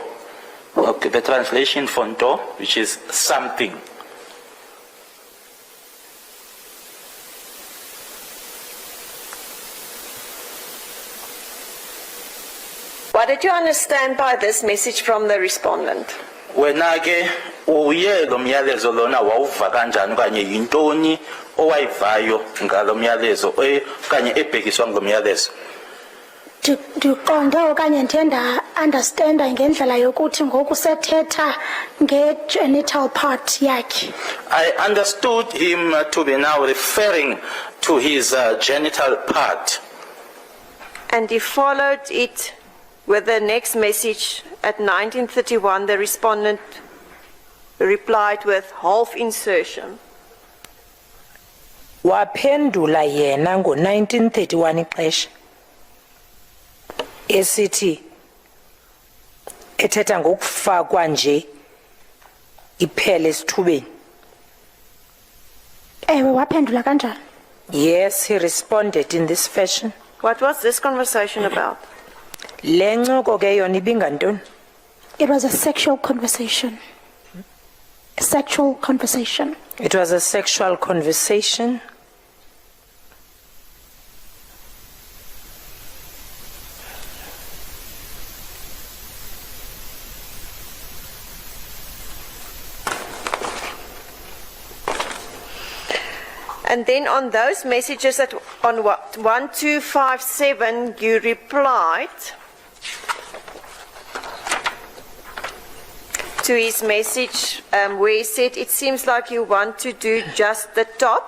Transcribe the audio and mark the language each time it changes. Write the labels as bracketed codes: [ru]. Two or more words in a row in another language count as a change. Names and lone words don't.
[en] Okay, the translation for nto, which is something. What did you understand by this message from the respondent? [xh] Wena ke uye lo myalezo lona wawuva kanjani kanye yintoni owayivayo ngalo myalezo okanye ebhekiswa ngomyalezo? Ndiqonde okanye ndiyenda understand ngendlela yokuthi ngoku sethetha nge-genital part yakhe. [en] I understood him to be now referring to his genital part. And he followed it with the next message at 1931. The respondent replied with half insertion. [xh] Waphendula yena ngo-1931 ixesha esithi ethetha ngokufakwa nje iphele esithubeni. Ewe waphendula kanjani? [en] Yes, he responded in this fashion. What was this conversation about? [xh] Le ncoko ke yona ibingantoni? [en] It was a sexual conversation. A sexual conversation. It was a sexual conversation. And then on those messages on 1257, you replied to his message where he said, it seems like you want to do just the top.